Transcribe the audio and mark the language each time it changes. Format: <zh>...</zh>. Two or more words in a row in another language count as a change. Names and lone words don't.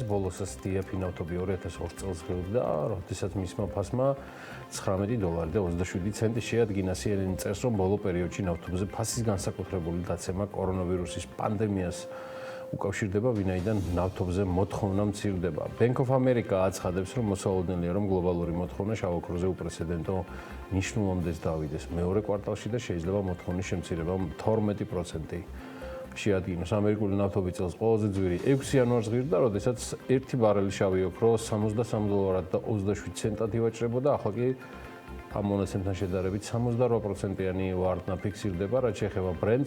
<ka>ბოლოსაც DAP ნავთობი 2002 წელს ღირდა, როდესაც მისმა ფასმა $19.27 შეადგინა. CNN წერს, რომ ბოლო პერიოდში ნავთობზე ფასის განსაკუთრებული დაცემა კორონავირუსის პანდემიას უკავშირდება, ვინაიდან ნავთობზე მოთხოვნა მცირდება. Bank of America აცხადებს, რომ მოსალოდნელია, რომ გლობალური მოთხოვნა შავოქროზე უპრეცედენტო ნიშნულობებს დავიდეს მეორე კვარტალში და შეიძლება მოთხოვნის შემცირება 12% შეადგინოს. ამერიკული ნავთობი წელს ყველაზე ძვირი 6 იანვარს ღირდა, როდესაც 1 ბარელი შავი ოქრო $63.27 ივაჭრებოდა, ახლა კი ამ მონაცემთან შედარებით 68%-იანი ვარდნა ფიქსირდება, რაც შეეხება ბრენტს.</ka>